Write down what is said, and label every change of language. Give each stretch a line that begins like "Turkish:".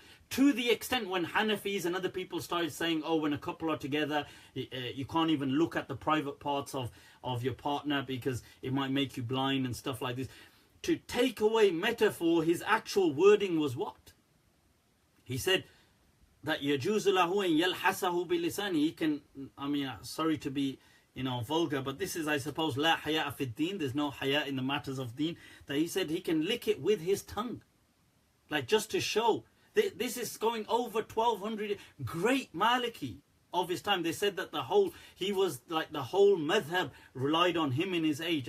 English: To the extent when Hanafis and other people started saying, oh, when a couple are together, you can't even look at the private parts of your partner because it might make you blind and stuff like this. To take away metaphor, his actual wording was what? He said that
Arabic: يَجُوزُ لَهُ أَن يَلْحَسَهُ بِلِسَانِهِ.
English: He can, I mean, sorry to be, vulgar, but this is, I suppose,
Arabic: لَا حَيَاءَ فِي الدِّينِ.
English: There's no haya in the matters of deen. That he said he can lick it with his tongue. Like, just to show. This is going over 1200. Great Maliki of his time. They said that the whole madhab relied on him in his age.